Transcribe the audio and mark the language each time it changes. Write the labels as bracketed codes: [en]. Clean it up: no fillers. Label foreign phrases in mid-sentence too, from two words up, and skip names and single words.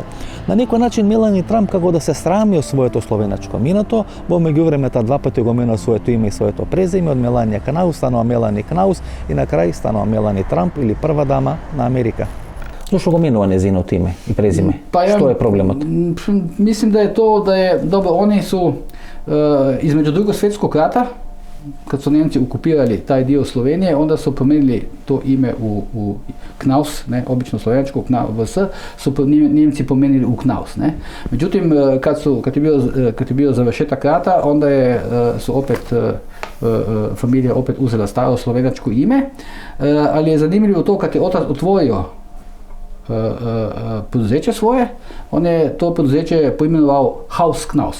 [mk] На некој начин Мелани Трамп како да се срами од своето словеначко минато, во меѓувремето два пати го мена своето име и своето презиме, од Меланија Кнаус станува Мелани Кнаус и на крај станува Мелани Трамп или прва дама на Америка. Зошто го менува незиното име и презиме? Што е проблемот? [hr] Мислим да е то да е добро, они су измеѓу Друго светскog rata, kad su Njemci okupirali taj dio Slovenije, onda su promijenili to ime u Knaus, ne, obično slovenjačko VS, su Njemci promijenili u Knaus. Ne. Međutim, kad je bio završetak rata, onda su opet familija opet uzela staro slovenjačko ime, ali je zanimljivo to kad je otac otvorio poduzeće svoje, on je to poduzeće poimenovao Haus Knaus.